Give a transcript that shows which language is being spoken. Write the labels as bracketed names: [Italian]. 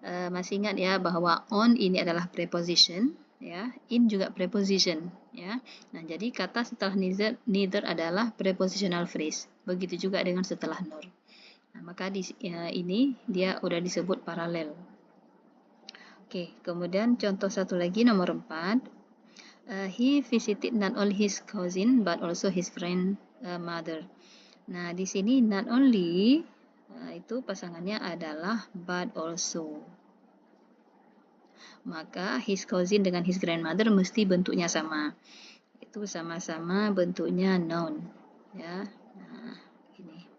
[Indonesian] Masih ingat ya bahwa on ini adalah preposition, ya, in juga preposition, ya. Nah, jadi kata setelah neither adalah prepositional phrase. Begitu juga dengan setelah nor. Nah, maka ini dia udah disebut paralel. Oke, kemudian contoh satu lagi nomor 4. [English] He visited not only his cousin but also his friend mother. [Indonesian] Nah, di sini not only itu pasangannya adalah but also. Maka his cousin dengan his grandmother mesti bentuknya sama. Itu sama-sama bentuknya noun, ya. Nah, ini.